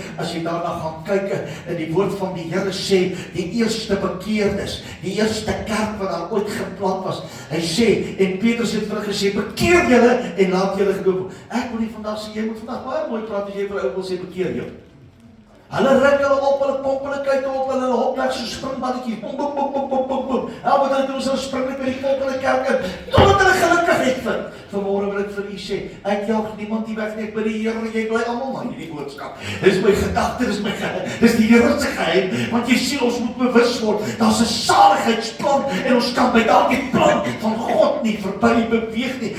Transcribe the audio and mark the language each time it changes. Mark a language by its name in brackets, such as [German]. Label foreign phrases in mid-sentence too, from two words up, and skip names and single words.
[Afrikaans] As jy daarna gaan kyk in die woord van die Here sê, die eerste bekeerdes, die eerste kerk wat daar ooit geplant was. Hy sê, en Petrus het vir hulle gesê, bekeer julle en laat julle gedoop. Ek wil nie vandag sê, jy moet vandag baie mooi praat as jy vir ou wil sê, bekeer jou. Hulle ruk hulle op, hulle pomp hulle kyk op, hulle hop weg so springballetjies, bom, bom, bom, bom, bom, bom, bom. Wat hulle doen is hulle spring net by die volk in die kerk in, totdat hulle gelukkigheid vind. Vanmôre wil ek vir u sê, ek jaag niemand die weg nie, ek by die Here, jy bly almal maar hierdie boodskap. Dis my gedagte, dis die Here se geheim, want jy sien ons moet bewus word, daar's 'n saligheidsplan en ons kan by daardie plan van God nie verby beweeg nie.